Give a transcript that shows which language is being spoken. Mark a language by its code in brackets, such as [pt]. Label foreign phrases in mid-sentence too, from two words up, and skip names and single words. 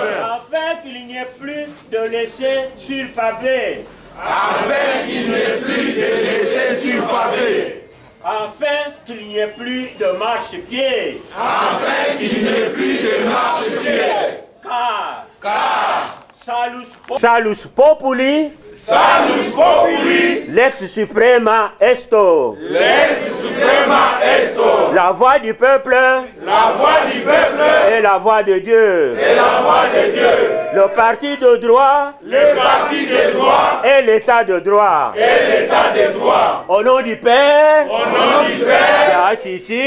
[fr] Afin qu'il n'y ait plus de laissés sur papier. Afin qu'il n'y ait plus de laissés sur papier. Afin qu'il n'y ait plus de marche-pied. Afin qu'il n'y ait plus de marche-pied. Car [la] Salus populi, Salus populi, lex suprema esto. lex suprema esto. [fr] La voix du peuple, La voix du peuple est la voix de Dieu. est la voix de Dieu. Le parti de droit Le parti de droit est l'état de droit. est l'état de droit. Au nom du Père, Au nom du Père, Yachiti,